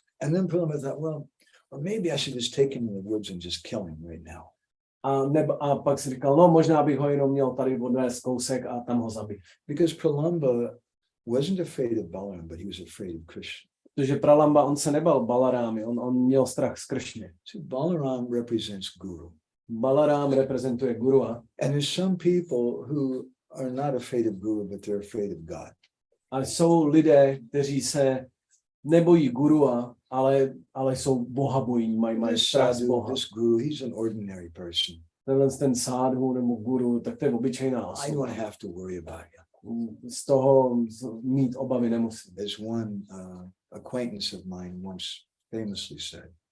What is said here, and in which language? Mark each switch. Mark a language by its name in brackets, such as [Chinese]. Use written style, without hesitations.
[English] And then Pralamba thought, well, maybe I should just take him in the woods and just kill him right now. [Czech] A pak si říkal, no možná bych ho jenom měl tady odvést kousek a tam ho zabít. [English] Because Pralamba wasn't afraid of Balaram, but he was afraid of Krishna. [Czech] Protože Pralamba, on se nebal Balarámy, on měl strach z Kršny. [English] So Balaram represents Guru. [Czech] Balarám reprezentuje Gurua. [English] And there's some people who are not afraid of Guru, but they're afraid of God. [Czech] A jsou lidé, kteří se nebojí Gurua, ale jsou bohabojní, mají strach z Boha. [English] This Guru, he's an ordinary person. [Czech] Ten sádhu nebo guru, tak to je obyčejná osoba. [English] I don't have to worry about him. [Czech] Z toho mít obavy nemusím. [English] As one acquaintance of mine once famously said.